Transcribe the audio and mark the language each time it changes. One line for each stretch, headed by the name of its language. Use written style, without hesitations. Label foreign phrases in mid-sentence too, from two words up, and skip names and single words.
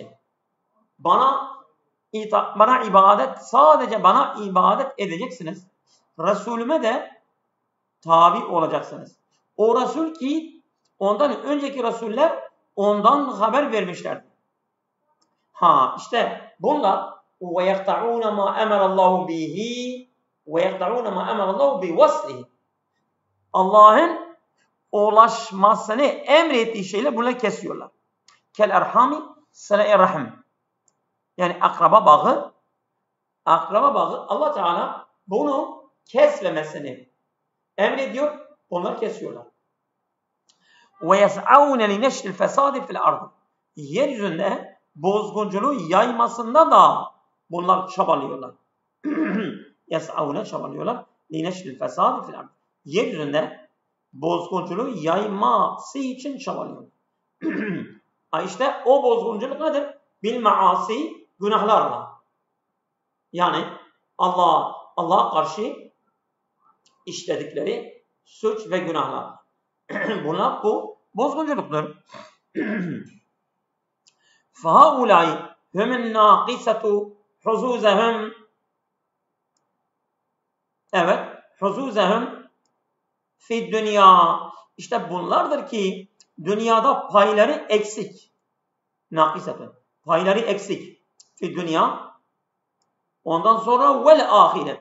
Turkish: Bana ibadet, sadece bana ibadet edeceksiniz. Resulüme de tabi olacaksınız. O Resul ki ondan önceki Resuller ondan haber vermişlerdi. İşte bunlar
Arabic: وَيَقْتَعُونَ مَا أَمَرَ اللّٰهُ بِهِ وَيَقْتَعُونَ مَا أَمَرَ اللّٰهُ بِوَصْلِهِ.
Turkish: Allah'ın ulaşmasını emrettiği şeyler bunları kesiyorlar.
Arabic: كالأرحام
Turkish: sıla-i rahim. Yani akraba bağı Allah Teala bunu kesmemesini emrediyor. Onlar kesiyorlar.
Arabic: وَيَسْعَوْنَ لِنَشْرِ الْفَسَادِ فِي الْأَرْضِ.
Turkish: Yeryüzünde bozgunculuğu yaymasında da bunlar çabalıyorlar. Yes'avne çabalıyorlar.
Arabic: لِنَشْرِ الْفَسَادِ فِي الْأَرْضِ.
Turkish: Yeryüzünde bozgunculuğu yayması için çabalıyorlar. İşte o bozgunculuk nedir?
Arabic: بالمعاصي,
Turkish: günahlarla. Yani Allah'a karşı işledikleri suç ve günahlar. Bunlar bu bozgunculuktur.
Arabic: فَهَؤُلَاءِ هُمُ النَّاقِسَةُ حُزُوزَهُمْ.
Turkish: Evet,
Arabic: حُزُوزَهُمْ في دنيا.
Turkish: İşte bunlardır ki dünyada payları eksik. Nakisatun. Payları eksik.
Arabic: في الدنيا.
Turkish: Ondan sonra
Arabic: والآخرة.